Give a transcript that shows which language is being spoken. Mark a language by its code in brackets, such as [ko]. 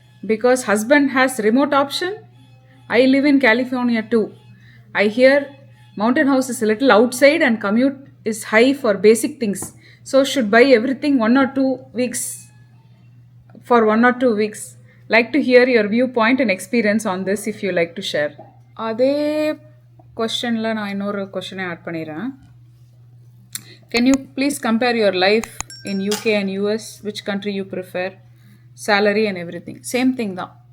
[en] Because husband has remote option? I live in California too. I hear Mountain House is a little outside and commute is high for basic things. So should buy everything 1 or 2 weeks for 1 or 2 weeks. Like to hear your viewpoint and experience on this if you like to share. [ta] அதே கொஷனில் நான் இன்னொரு கொஷனை add பண்ணிடுறேன். [en] Can you please compare your life in UK and US? Which country you prefer? Salary and everything. Same thing தான்.